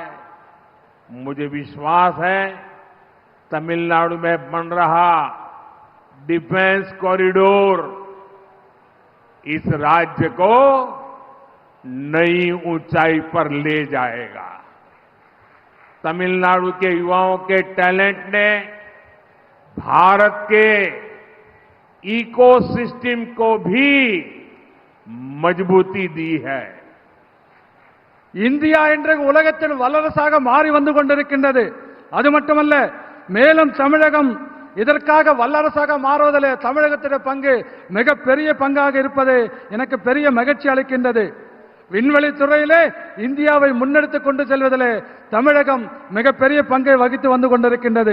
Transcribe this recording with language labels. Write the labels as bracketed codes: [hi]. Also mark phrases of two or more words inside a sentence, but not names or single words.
[hi] मुझे विश्वास है तमिलनाडु में बन रहा [en] defence corridor [hi] इस राज्य को नई ऊंचाई पर ले जाएगा. तमिलनाडु के युवाओं के टैलेंट ने भारत के इकोसिस्टम को भी मजबूती दी है. [ta] இந்தியா இன்றைக்கு உலகத்தில் வல்லரசாக மாறி வந்து கொண்டிருக்கின்றது. அது மட்டுமல்ல, மேலும் தமிழகம் இதற்காக வல்லரசாக மாறுவதிலே தமிழகத்தின் பங்கு மிக பெரிய பங்காக இருப்பது எனக்கு பெரிய மகிழ்ச்சி அளிக்கின்றது. விண்வெளி துறையிலே இந்தியாவை முன்னெடுத்துக் கொண்டு செல்வதிலே தமிழகம் மிகப்பெரிய பங்கை வகித்து வந்து கொண்டிருக்கின்றது.